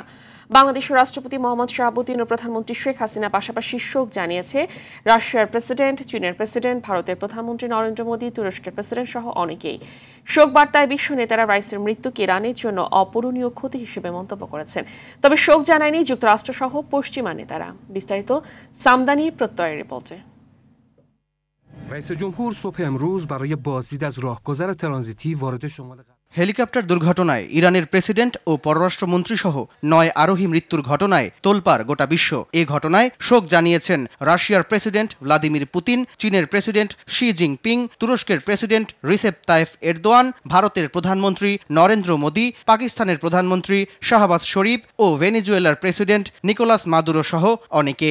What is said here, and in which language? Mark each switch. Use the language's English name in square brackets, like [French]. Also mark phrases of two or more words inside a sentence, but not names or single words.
[Bangla] বাংলাদেশের রাষ্ট্রপতি মোহাম্মদ শাহাবুদ্দিন ও প্রধানমন্ত্রী শেখ হাসিনা পাশাপাশি শোক জানিয়েছে রাশিয়ার প্রেসিডেন্ট, চীনের প্রেসিডেন্ট, ভারতের প্রধানমন্ত্রী নরেন্দ্র মোদী, তুরস্কের প্রেসিডেন্ট সহ অনেকেই। শোক বার্তায় বিশ্ব নেতারা রাইসির মৃত্যুকে ইরানের জন্য অপূরণীয় ক্ষতি হিসেবে মন্তব্য করেছেن। তবে শোক জানায়নি যুক্তরাষ্ট্র সহ পশ্চিমা নেতারা। বিস্তারিত সামদানি প্রত্যয়ের রিপোর্টে। [Persian] رئیس جمهور صبح امروز برای بازدید از راهگذر ترانزیتی وارد شمال [Bangla] হেলিকপ্টার দুর্ঘটনায় ইরানের প্রেসিডেন্ট ও পররাষ্ট্রমন্ত্রী সহ ৯ আরোহী মৃত্যুর ঘটনায় তোলপাড় গোটা বিশ্ব। এ ঘটনায় শোক জানিয়েছেন রাশিয়ার প্রেসিডেন্ট ভ্লাদিমির পুতিন, চীনের প্রেসিডেন্ট শি জিনপিং, তুরস্কের প্রেসিডেন্ট রিসেপ তাইফ এরদোয়ান, ভারতের প্রধানমন্ত্রী নরেন্দ্র মোদী, পাকিস্তানের প্রধানমন্ত্রী শাহবাজ শরীফ ও ভেনেজুয়েলার প্রেসিডেন্ট নিকোলাস মাদুরো সহ অনেকে।